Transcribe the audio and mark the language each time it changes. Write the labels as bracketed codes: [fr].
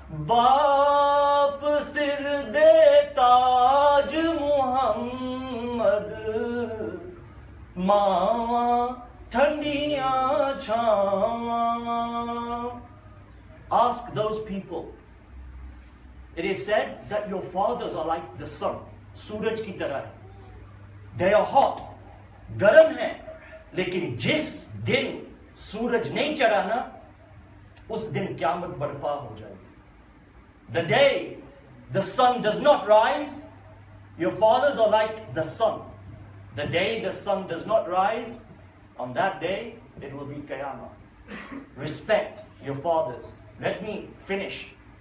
[pa] बाप सिर दे ताज मुहम्मद, मावा ठंडियां छावां." [en] Ask those people. It is said that your fathers are like the sun, [hi] सूरज की तरह. [en] They are hot, [hi] गर्म है, लेकिन जिस दिन सूरज नहीं चढ़ा ना, उस दिन क़यामत बर्पा हो जाएगी. [en] The day the sun does not rise, your fathers are like the sun. The day the sun does not rise, on that day it will be Qiyamah. Respect your fathers. Let me finish